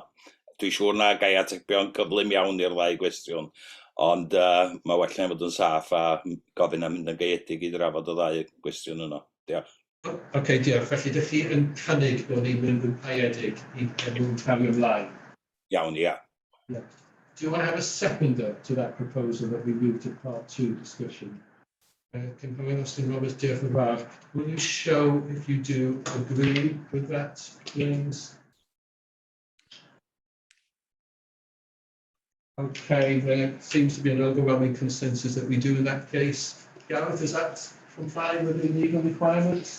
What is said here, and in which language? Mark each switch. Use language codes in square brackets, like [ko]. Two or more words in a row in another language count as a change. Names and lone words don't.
[cy] Dwi'n siŵr na gai atebion cyflym iawn i'r ddau gwestiwn. Ond mae well na fod yn saff a gofyn am mynd yn gaeedig i drafod y ddau gwestiwn yno. Diolch. OK, diolch. Felly, ydych chi yn cynnig bod ni'n mynd yn gaeedig i cario ymlaen? Iawn, ia. [en] Do you want to have a seconder to that proposal that we move to part 2 discussion? [cy] Cynghorydd Austin Roberts, diolch yn fawr. [en] Will you show if you do agree with that, please? Okay, there seems to be an overwhelming consensus that we do in that case. Gareth, is that complying with the legal requirements?